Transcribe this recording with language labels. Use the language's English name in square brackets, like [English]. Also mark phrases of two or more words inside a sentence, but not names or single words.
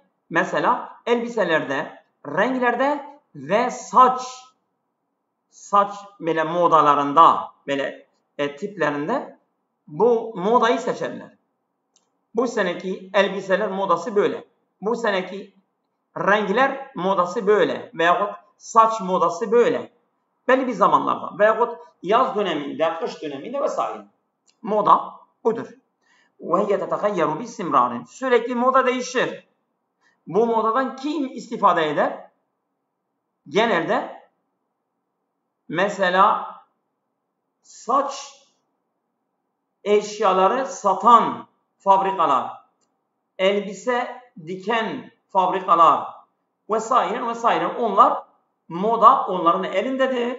[Turkish] Mesela elbiselerde, renklerde ve saç böyle modalarında, böyle tiplerinde bu modayı seçerler. Bu seneki elbiseler modası böyle. Bu seneki renkler modası böyle. Veyahut saç modası böyle. Belli bir zamanlarda. Veyahut yaz döneminde, kış döneminde vesaire. Moda budur. [Arabic] وَهِيَ تَتَغَيَّرُ بِاسْتِمْرَارٍ. [Turkish] Sürekli moda değişir. Bu modadan kim istifade eder? Genelde mesela saç eşyaları satan fabrikalar, elbise diken fabrikalar vesaire onlar moda onların elindedir.